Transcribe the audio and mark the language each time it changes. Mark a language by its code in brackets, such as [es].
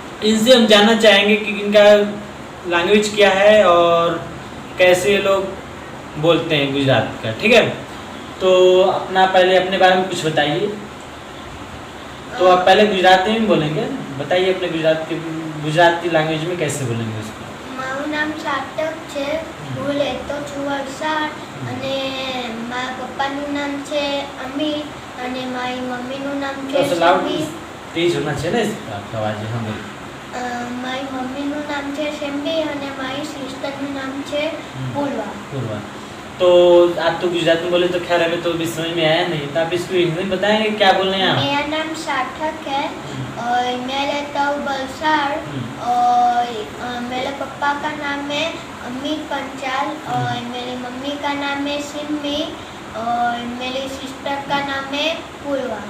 [hi] इनसे हम जानना चाहेंगे कि इनका लैंग्वेज क्या है और कैसे लोग बोलते हैं गुजरात का। ठीक है, तो अपना पहले अपने बारे में कुछ बताइए। तो आप पहले गुजराती में बोलेंगे, बताइए अपने गुजराती लैंग्वेज में कैसे बोलेंगे उसको। [gu] મારું નામ સાર્થક છે, હું રહેતો છું વલસાડ અને મારા પપ્પાનું નામ છે અમિત અને મારી મમ્મીનું નામ છે શિલ્પી। [hi] तेज होना चाहिए ना इसका आवाज। हाँ बोलिए। [gu] મારી મમ્મીનું નામ છે શિલ્પી અને મારી સિસ્ટરનું નામ છે પૂર્વા। [hi] पूर्वा। तो आप तो गुजरात में बोले तो खैर हमें तो अभी समझ में आया नहीं, तो आप इसको हिंदी में बताएंगे क्या बोल रहे हैं आप। मेरा नाम सार्थक है और मैं रहता हूँ वलसाड़ और मेरे पापा का नाम है अमित पंचाल और मेरी मम्मी का नाम है सिमी और मेरी सिस्टर का नाम है पूर्वा।